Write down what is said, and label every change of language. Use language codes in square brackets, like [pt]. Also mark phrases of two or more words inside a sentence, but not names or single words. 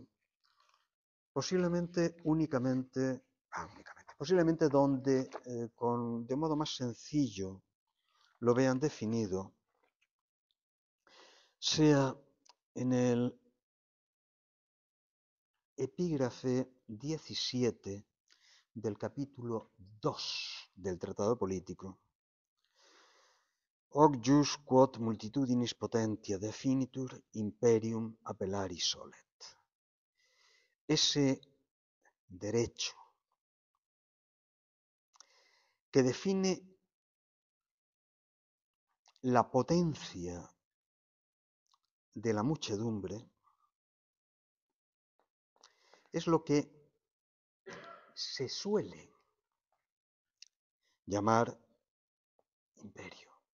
[es] Posiblemente posiblemente donde de modo más sencillo lo vean definido, sea en el epígrafe 17 del capítulo 2 del Tratado Político. [la] Hoc jus quod multitudinis potentia definitur imperium appellari solet. [es] Ese derecho que define la potencia de la muchedumbre es lo que se suele llamar imperio.